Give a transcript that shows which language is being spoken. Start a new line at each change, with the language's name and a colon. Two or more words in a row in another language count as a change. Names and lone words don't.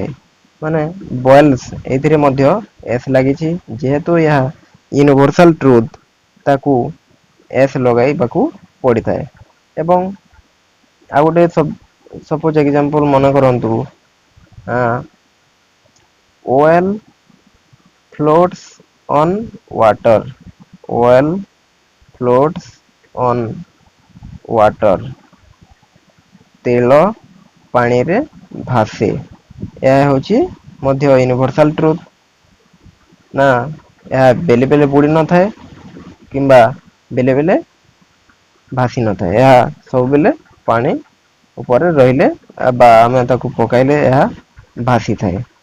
Odia: ମାନେ ବଏଲ୍ସ ଏଥିରେ ମଧ୍ୟ ଏସ୍ ଲାଗିଛି। ଯେହେତୁ ଏହା
English: universal truth
Odia: ତାକୁ ଏସ୍ ଲଗାଇବାକୁ ପଡ଼ିଥାଏ। ଏବଂ ଆଉ ଗୋଟେ
English: suppose example
Odia: ମନେ କରନ୍ତୁ,
English: oil floats on water. Oil floats on water.
Odia: ତେଲ ପାଣିରେ ଭାସେ। ଏହା ହେଉଛି ମଧ୍ୟ
English: universal truth.
Odia: ନା ଏହା ବେଲେ ବେଲେ ବୁଡ଼ି ନଥାଏ କିମ୍ବା ବେଲେ ବେଲେ ଭାସି ନଥାଏ। ଏହା ସବୁବେଳେ ପାଣି ଉପରେ ରହିଲେ ବା ଆମେ ତାକୁ ପକାଇଲେ ଏହା ଭାସିଥାଏ।